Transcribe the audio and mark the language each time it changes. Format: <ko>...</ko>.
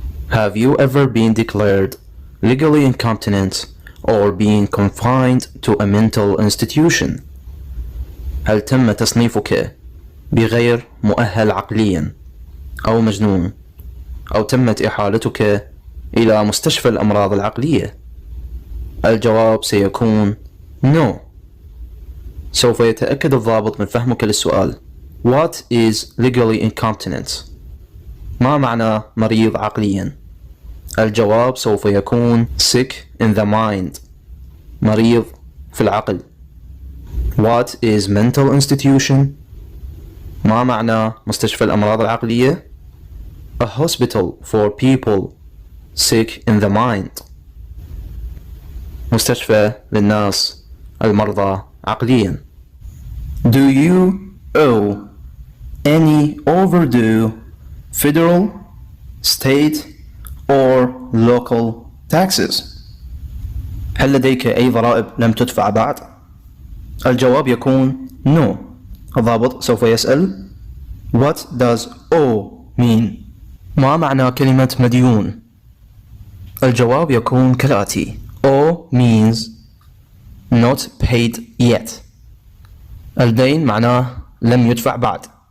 <en>Have you ever been declared legally incompetent or been confined to a mental institution؟</en> <ar>هل تم تصنيفك بغير مؤهل عقليا أو مجنون أو تمت إحالتك إلى مستشفى الأمراض العقلية؟ الجواب سيكون no. سوف يتأكد الضابط من فهمك للسؤال</ar> <en>What is legally incompetent؟</en> <ar>ما معنى مريض عقليا؟ الجواب سوف يكون</ar> <en>sick in the mind.</en> <ar>مريض في العقل.</ar> <en>What is mental institution؟</en> <ar>ما معنى مستشفى الأمراض العقلية؟</ar> <en>A hospital for people sick in the mind.</en> <ar>مستشفى للناس المرضى عقليا.</ar> <en>Do you owe any overdue federal, state or local taxes؟</en> <ar>هل لديك أي ضرائب لم تدفع بعد؟ الجواب يكون</ar> <en>no.</en> <ar>الضابط سوف يسأل</ar> <en>What does owe mean؟</en> <ar>ما معنى كلمة مديون؟ الجواب يكون كالآتي</ar> <en>owe means not paid yet.</en> <ar>الدين معناه لم يدفع بعد.</ar>